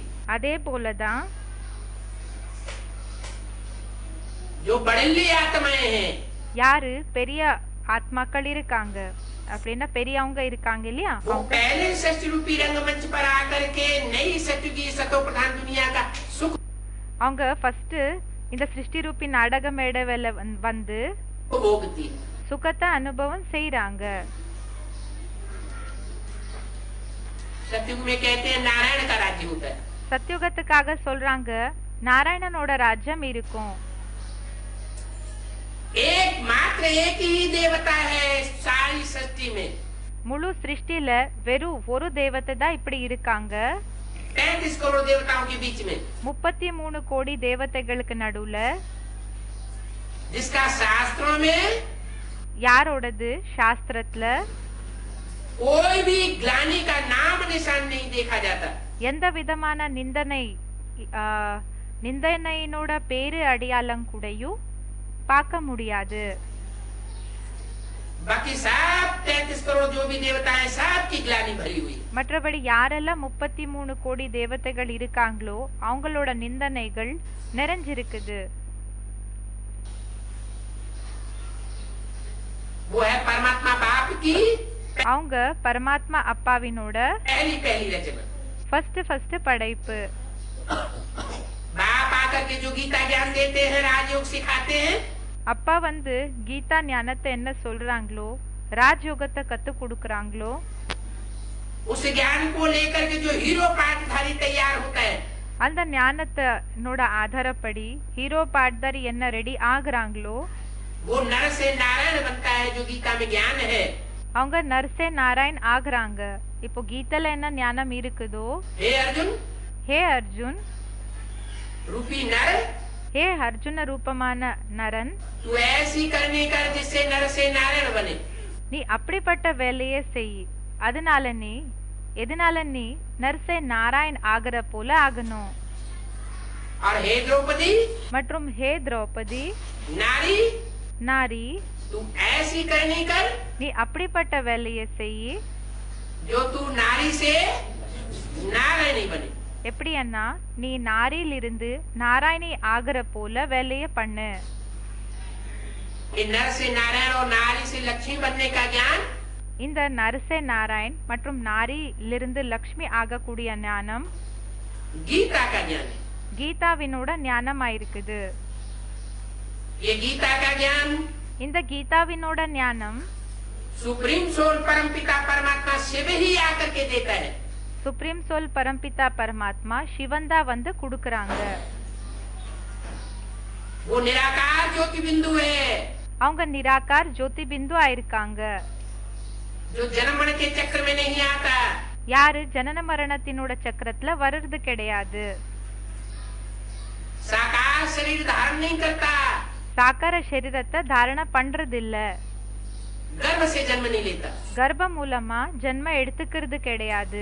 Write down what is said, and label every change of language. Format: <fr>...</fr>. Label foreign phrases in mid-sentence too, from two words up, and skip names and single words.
<ta>அதே போலதான்</ta> <hi>जो बड़े आत्माएं हैं</hi> <ta>யாரு பெரிய ஆத்மாக்கள் இருக்காங்க அப்படின்னா பெரியவங்க இருக்காங்க இல்லையா</ta> <hi>वो पहले सत्य रूपी रंगमंच पर आकर के नई सत्य की सतो प्रधान दुनिया का सुख</hi> <ta>அவங்க ஃபர்ஸ்ட் இந்த சிருஷ்டி ரூபி நாடக மேடையில வந்து</ta> <hi>भोगती है.</hi> <ta>சுகத்தை அனுபவம் செய்றாங்க.</ta> <hi>सतयुग में कहते हैं नारायण का राज्य होता है.</hi> <ta>சத்யுகத்துக்காக சொல்றாங்க நாராயணனோட ராஜ்யம் இருக்கும்.</ta> <hi>एक मात्र एक ही देवता है सारी सृष्टि में.</hi> <ta>முழு சிருஷ்டில வெறும் ஒரு தேவதை தான் இப்படி இருக்காங்க.</ta> <hi>33 करोड़ देवताओं के बीच में</hi> <ta>33 கோடி தேவதைகளுக்கு நடுவுல</ta> <hi>जिसका शास्त्रों में</hi> <ta>யாரோடது சாஸ்திரத்துல</ta> <hi>कोई भी ग्लानि का नाम निशान नहीं देखा जाता.</hi> <ta>எந்த விதமான நிந்தனையினோட பேரு அடையாளம் கூடயும் பார்க்க முடியாது.</ta> <hi>बाकी सब 33 करोड़ जो भी देवता है सबकी ग्लानि भरी हुई।</hi> <ta>மற்றபடி யாரெல்லாம் 33 கோடி தேவதைகள் இருக்காங்களோ அவங்களோட நிந்தனைகள் நிறைஞ்சிருக்குது.</ta> <hi>वो है परमात्मा बाप की</hi> <ta>அவங்க பரமாத்மா அப்பாவினோட</ta> <hi>पहली रचना।</hi> <ta>ஃபர்ஸ்ட் படைப்பு.</ta> <hi>बाप आकर के जो गीता ज्ञान देते हैं, राजयोग सिखाते हैं,</hi> <ta>அப்பா வந்து கீதா ஞானத்தை என்ன சொல்றாங்களோ, ராஜயோகத்தை கத்து கொடுக்கறாங்களோ,</ta> <hi>उस ज्ञान को लेकर के जो हीरो पाठधारी तैयार होता है,</hi> <ta>அந்த ஞானத்தோட ஆதாரப்படி ஹீரோ பாட்தாரி என்ன ரெடி ஆகுறாங்களோ,</ta> <hi>वो नर से नारायण बनता है। जो गीता में ज्ञान है,</hi> <ta>அவங்க</ta> <hi>नर से नारायण</hi> <ta>ஆகுறாங்க. இப்போ கீதைல என்ன ஞானம் இருக்குதோ,</ta> <hi>हे अर्जुन,</hi> <ta>ஹே அர்ஜுன்,</ta> <hi>रूपी नर,</hi> <ta>ஹே அர்ஜுன ரூபமான நரன்,</ta> <hi>तू ऐसी करनी कर जिससे नर से नारायण बने।</hi> <ta>நீ அப்படிப்பட்ட வேலையை செய், எதனால நீ</ta> <hi>नर से नारायण</hi> <ta>ஆகிற போல ஆகணும்.</ta> <hi>और हे द्रौपदी,</hi> <ta>மற்றும் ஹே திரௌபதி</ta> <hi>नारी,</hi> <ta>நாரி,</ta> <hi>तू ऐसी करनी कर</hi> <ta>நீ அப்படிப்பட்ட வேலையை செய்,</ta> <hi>जो तू नारी से नारायणी बने।</hi> <ta>எப்படின்னா நீ நாரியிலிருந்து நாராயணி ஆகிற போல வேலையை பண்ணு.</ta> <hi>कि नर से नारायण और नारी से लक्ष्मी बनने का ज्ञान,</hi> <ta>இந்த</ta> <hi>नर से नारायण</hi> <ta>மற்றும் நாரியிலிருந்து லக்ஷ்மி ஆகக்கூடிய ஞானம்</ta> <hi>गीता का ज्ञान है।</hi> <ta>கீதாவினோட ஞானமாயிருக்குது.</ta> <hi>ये गीता का ज्ञान</hi> <ta>இந்த கீதாவினோட ஞானம்</ta> <en>supreme soul</en> <hi>परमपिता परमात्मा शिव ही आकर के देता है।</hi> <en>supreme soul</en> <ta>பரம்பிதா பரமாத்மா சிவந்தா வந்து கொடுக்கறாங்க.</ta> <hi>वो निराकार ज्योति बिंदु है,</hi> <ta>அவங்க</ta> <hi>निराकार ज्योति बिंदु</hi> <ta>ஆயிருக்காங்க.</ta> <hi>जो जन्म मरण के चक्र में नहीं आता,</hi> <ta>யாரு ஜனன மரணத்தினோட சக்கரத்துல வர்றது கிடையாது.</ta> <hi>साकार शरीर धारण नहीं करता,</hi> <ta>சாக்கார சரீரத்தை தாரண பண்றது இல்ல,</ta> <hi>गर्भ से जन्म नहीं लेता,</hi> <ta>கர்ப்ப மூலமா ஜென்ம எடுத்துக்கிறது கிடையாது.</ta>